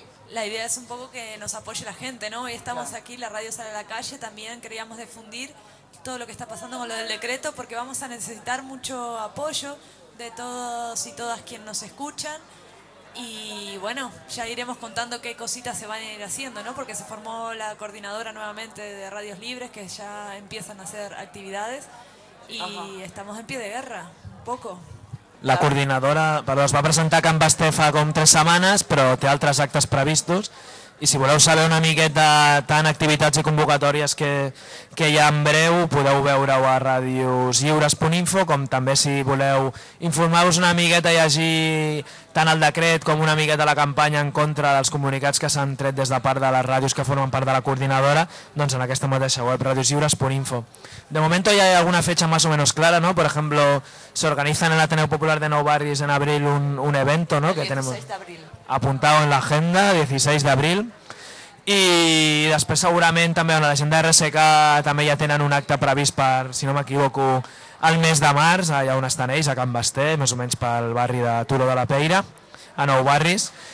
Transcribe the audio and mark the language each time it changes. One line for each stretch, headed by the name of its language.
Spanish: La idea es un poco que nos apoye la gente, ¿no? Hoy estamos aquí, la radio sale a la calle, también queríamos difundir todo lo que está pasando con lo del decreto, porque vamos a necesitar mucho apoyo de todos y todas quienes nos escuchan. Y bueno, ya iremos contando qué cositas se van a ir haciendo, ¿no? Porque se formó la coordinadora nuevamente de Radios Libres, que ya empiezan a hacer actividades, y estamos en pie de guerra, un poco.
Catalan: La coordinadora, perdó, es va presentar a Can Bastefa com 3 setmanes, però té altres actes previstos. I si voleu saber una miqueta tant activitats i convocatòries que hi ha en breu, podeu veure-ho a radioslliures.info, com també, si voleu informar-vos una miqueta i llegir tant el decret com una miqueta la campanya en contra dels comunicats que s'han tret des de part de les ràdios que formen part de la coordinadora, doncs en aquesta mateixa web, radioslliures.info.
Spanish: De momento ya hay alguna fecha más o menos clara, ¿no? Por ejemplo, se organiza en el Ateneo Popular de Nou Barris en abril un evento, ¿no?, que tenemos apuntado en la agenda, 16 de abril. Y después seguramente también en la agenda de RSK también ya tienen un acta
Catalan: previst per,
Spanish: si no me equivoco,
Catalan: al mes de març,
Spanish: allá donde están ellos, a Can Basté, más o menos para el barrio de Turo de la Peira, a Nou Barris.